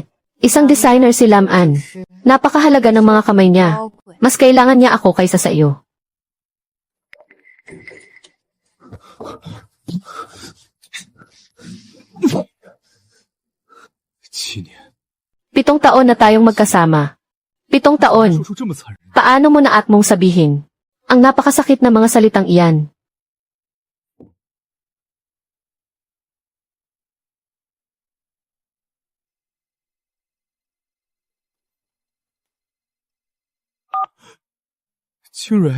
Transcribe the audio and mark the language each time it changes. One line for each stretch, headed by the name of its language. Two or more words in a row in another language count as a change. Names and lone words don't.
Filipino: Isang designer si Lam An. Napakahalaga ng mga kamay niya. Mas kailangan niya ako kaysa sa iyo.
Chinese: 7年，
Filipino: 7 taon na tayong magkasama. 7 taon.
Chinese: 说出这么残忍，
Filipino: Paano mo naat mong sabihin? Ang napakasakit na mga salitang iyan.
Chinese: 清蕊，